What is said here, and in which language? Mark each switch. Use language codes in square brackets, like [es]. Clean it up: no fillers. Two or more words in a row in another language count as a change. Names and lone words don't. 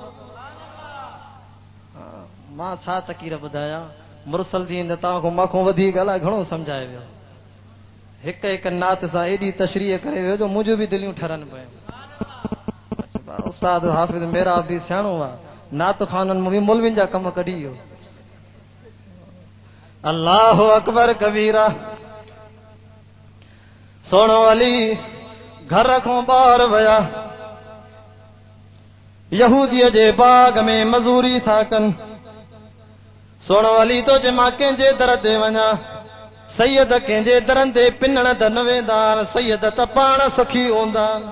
[sd] मां छा तकीर ॿुधायां, मुरसल थी वेंदा तव्हां खां मां वधीक अलाए घणो सम्झाए वियो। हिक हिक नात सां एॾी तशरीह करे वियो जो मुंहिंजूं बि दिलियूं ठरनि पियूं। उस्ताद हाफ़िज़ मेरा बि सियाणो आहे, नात खाननि में बि मौलवियुनि जा कम कढी वियो। [ar] الله أكبر كبيرا. [sd] सोणो अली घर खां ॿाहिरि विया, यहूदीअ जे बाग में मज़ूरी था कनि। सोणो अली तो जे मां कंहिंजे दर ते वञा, सैयद कंहिंजे दरनि ते पिनण त न वेंदा, सैयद त पाण सखी हूंदा।